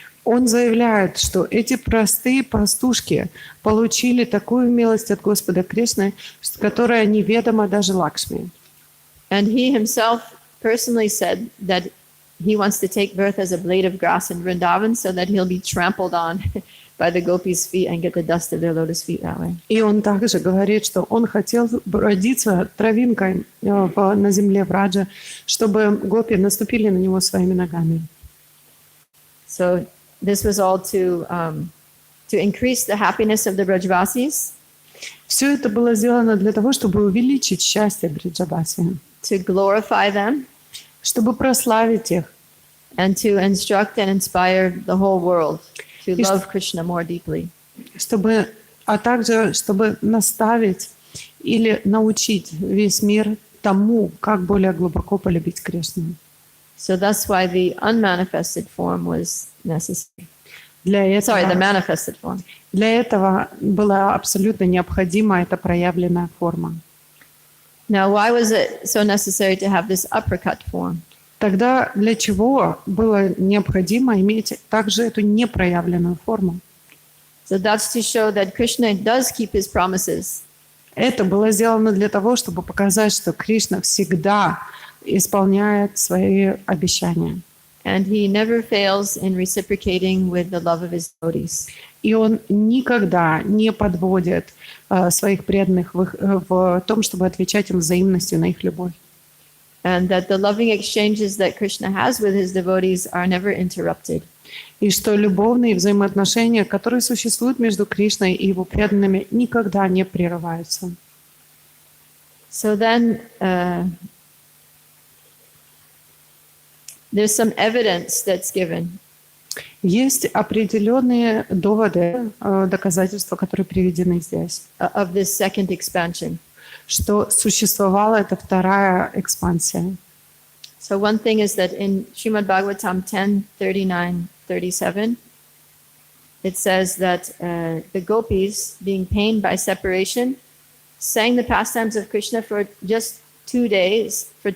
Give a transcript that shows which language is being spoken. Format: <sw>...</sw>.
<ru>Он заявляет, что эти простые пастушки получили такую милость от Господа Кришны, которая неведома даже Лакшми.</ru> <en>And he himself personally said that he wants to take birth as a blade of grass in Vrindavan so that he'll be trampled on by the gopis' feet and get the dust of their lotus feet that way.</en> <ru>И он также говорит, что он хотел родиться травинкой на земле Враджа, чтобы гопи наступили на него своими ногами.</ru> <en>So this was all to increase the happiness of the Brajavasis,</en> <ru>Все это было сделано для того, чтобы увеличить счастье Бриджабаси,</ru> <en>to glorify them,</en> <ru>чтобы прославить их,</ru> <en>and to instruct and inspire the whole world to love Krishna more deeply.</en> <ru>а также чтобы наставить или научить весь мир тому, как более глубоко полюбить Кришну.</ru> <en>So that's why the unmanifested form was necessary. The manifested form.</en> <ru>Для этого была абсолютно необходима эта проявленная форма.</ru> <en>Now, why was it so necessary to have this uppercut form?</en> <ru>Тогда для чего было необходимо иметь также эту непроявленную форму?</ru> <en>So that's to show that Krishna does keep his promises.</en> <ru>Это было сделано для того, чтобы показать, что Кришна всегда исполняет свои обещания.</ru> <en>And he never fails in reciprocating with the love of his devotees.</en> <ru>И он никогда не подводит своих преданных в том, чтобы отвечать им взаимностью на их любовь.</ru> <en>And that the loving exchanges that Krishna has with his devotees are never interrupted.</en> <ru>И что любовные взаимоотношения, которые существуют между Кришной и его преданными, никогда не прерываются.</ru> <en>So then there's some evidence that's given.</en> <ru>Есть определенные доводы, доказательства, которые приведены здесь,</ru> <en>Of this second expansion.</en> <ru>что существовала эта вторая экспансия.</ru> <en>So one thing is that in Srimad Bhagavatam 10:39-37, it says that the gopis, being pained by separation, sang the pastimes of Krishna for just 2 days,</en>